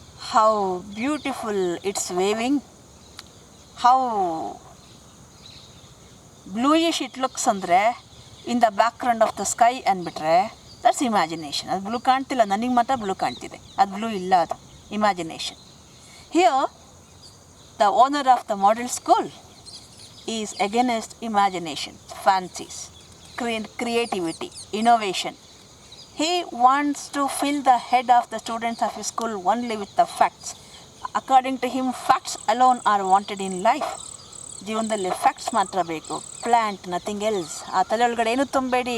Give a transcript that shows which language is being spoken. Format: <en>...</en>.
<en>How beautiful it's waving, how bluish it looks ಅಂದರೆ in the background of the sky ಅಂದ್ಬಿಟ್ರೆ that's imagination.</en> <kn>ಅದು blue ಕಾಣ್ತಿಲ್ಲ, ನನಗೆ ಮಾತ್ರ ಬ್ಲೂ ಕಾಣ್ತಿದೆ, ಅದು ಬ್ಲೂ ಇಲ್ಲ, ಅದು imagination.</kn> <en>Here the owner of the model school is against imagination, fancies, creativity, innovation. He wants to fill the head of the students of his school only with the facts. According to him, facts alone are wanted in life.</en> <kn>ಜೀವನದಲ್ಲಿ facts ಮಾತ್ರ ಬೇಕು,</kn> <en>Plant nothing else.</en> <kn>ಆ ತಲೆ ಒಳಗಡೆ ಏನು ತುಂಬಬೇಡಿ.</kn>